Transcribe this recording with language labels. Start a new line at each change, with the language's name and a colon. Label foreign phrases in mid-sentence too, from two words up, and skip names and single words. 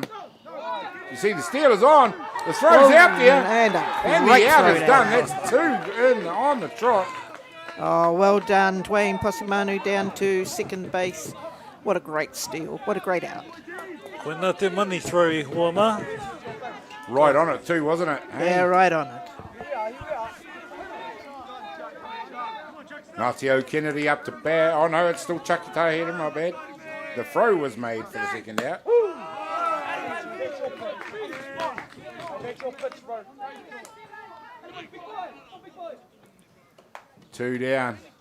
English: You see the Steelers on. The throw's out there. And the out is done. That's 2 on the trot. Oh, well done. Dwayne Posimanu down to second base. What a great steal. What a great out.
Māori: Koina te
English: money throw
Māori: e hoa ma.
English: Right on it too, wasn't it? Yeah, right on it. Natio Kennedy up to bat. Oh no, it's still Chucky Tahiri, my bad. The throw was made for the second out. Two down.